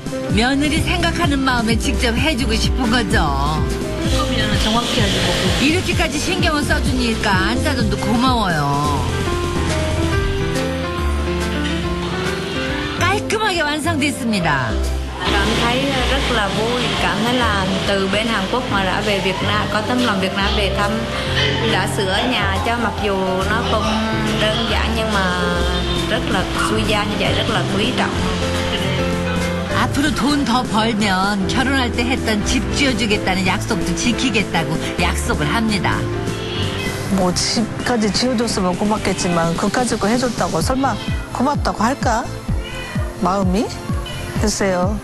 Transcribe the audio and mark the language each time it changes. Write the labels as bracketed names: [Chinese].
[Korean] 며느리 생각하는 마음에 직접 해주고 싶은 거죠. 그러면 정확히 하지 뭐. 이렇게까지 신경을 써주니까 안사돈도 고마워요. 깔끔하게 완성됐습니다. [Vietnamese] Cảm thấy rất là vui, cảm thấy là từ bên Hàn Quốc mà đã về Việt Nam, có tấm lòng Việt Nam về thăm, đã sửa nhà cho mặc dù nó không đơn giản nhưng mà rất là xuôi gia như vậy, rất là quý trọng. [Korean] 앞으로 돈 더 벌면 결혼할 때 했던 집 지어주겠다는 약속도 지키겠다고 약속을 합니다. 뭐 집까지 지어줬으면 고맙겠지만 그까짓 거 해줬다고 설마 고맙다고 할까? 마음이? 글쎄요.